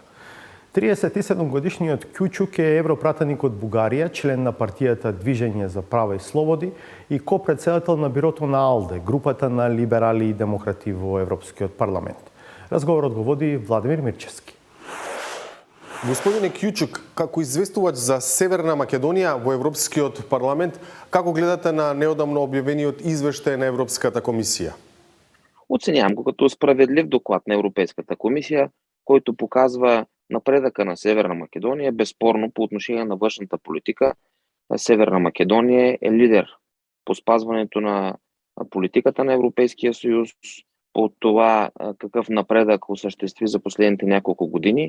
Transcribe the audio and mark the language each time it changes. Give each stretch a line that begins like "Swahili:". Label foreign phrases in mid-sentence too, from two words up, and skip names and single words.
Macedonian: 37-годишниот Кјучук е европратеник од Бугарија, член на партијата Движење за права и слободи и ко-председател на бирото на АЛДЕ, групата на либерали и демократи во Европскиот парламент. Разговорот го води Владимир Мирчевски. Господине Кјучук, како известувач за Северна Македонија во Европскиот парламент, како гледате на неодамно објавениот извештај на Европската комисија?
Bulgarian: Оценявам го като справедлив доклад на Европейската комисија, којто показва напредъка на Северна Македонија, безспорно по отношение на външната политика. Северна Македонија е лидер по спазването на политиката на Европейския съюз, по това какъв напредък осъществи за последните няколко години.